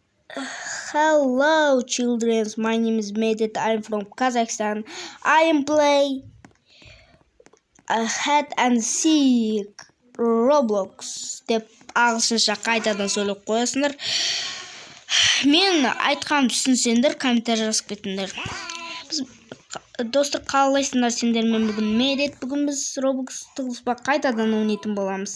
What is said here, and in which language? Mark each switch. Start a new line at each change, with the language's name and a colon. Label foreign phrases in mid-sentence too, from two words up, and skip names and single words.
English: Hello, children. My name is Medit. I'm from Kazakhstan. I am play hide and seek Roblox
Kazakh: деп ағылшынша қайтадан сөйлеп қоясыңдар. Мен айтқанымды түсінсеңдер, комментарий жазып кетіңдер. Біз достар қалайсыңдар сендер? Мен бүгін Медет. Бүгін біз Roblox тығылыспа қайтадан ойнайтын боламыз.